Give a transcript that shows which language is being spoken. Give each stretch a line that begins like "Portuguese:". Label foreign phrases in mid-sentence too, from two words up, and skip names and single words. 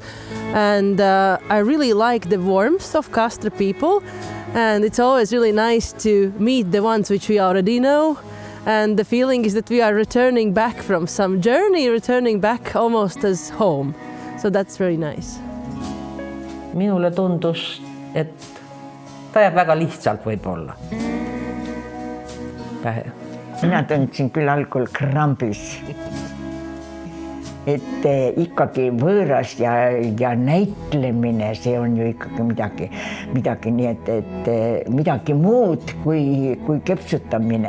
English: And I really like the warmth of Kastre people. And it's always really nice to meet the ones which we already know. And the feeling is that we are returning back from some journey, returning back almost as home. So that's very nice.
Estonian: Minule tundus, et ta jääb väga lihtsalt võib-olla. Mina tundsin küll algul krambis, et ikkagi võõras ja näitlemine, see on ju ikkagi midagi nii, et midagi muud kui kepsutamine.